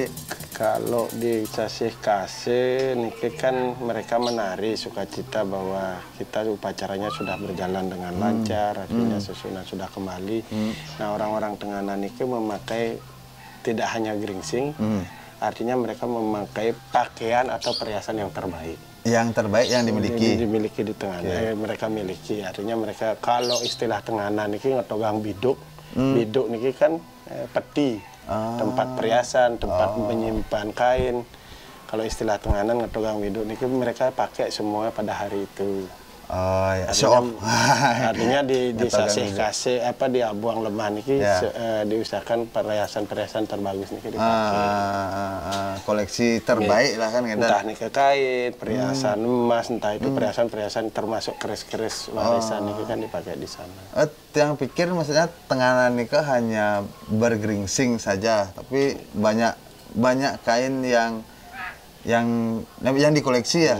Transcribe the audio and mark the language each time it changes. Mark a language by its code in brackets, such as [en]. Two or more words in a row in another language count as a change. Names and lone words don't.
[id] kalau di Sasih Kase niki kan mereka menari sukacita bahwa kita upacaranya sudah berjalan dengan lancar, artinya susunan sudah kembali. Nah, orang-orang Tenganan niki memakai tidak hanya geringsing, artinya mereka memakai pakaian atau perhiasan yang terbaik. Yang terbaik yang dimiliki di Tenganan, mereka miliki. Artinya mereka kalau istilah Tenganan niki [ban] ngetogang biduk. [id] Biduk niki kan peti, tempat perhiasan, tempat menyimpan kain. Kalau istilah Tenganan [ban] ngetogang biduk [id] niki mereka pakai semua pada hari itu. Artinya di Sasih Kase di Abuang Lemah niki diusahakan perhiasan terbagus niki dipakai. Koleksi terbaik lah kan. Entah niki kain, perhiasan emas, entah itu perhiasan termasuk keris-keris warisan niki kan dipakai di sana. Yang pikir maksudnya Tenganan niki hanya bergeringsing saja, tapi banyak kain yang dikoleksi ya.